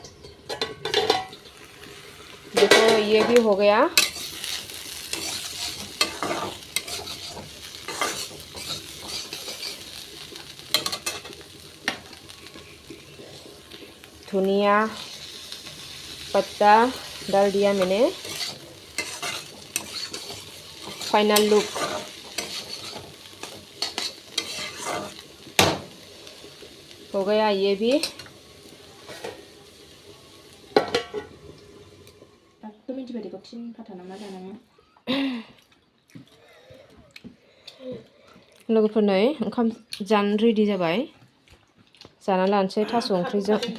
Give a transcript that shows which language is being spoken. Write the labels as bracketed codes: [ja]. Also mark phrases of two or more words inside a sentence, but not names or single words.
[hi] देखो ये भी हो गया धनिया पत्ता डाल दिया मैंने [en] final look [hi] हो गया ये भी [brx] लोगोफोर नै ओंखाम जानो रेडि जाबाय जाना लानोसै थास' ओंख्रिजों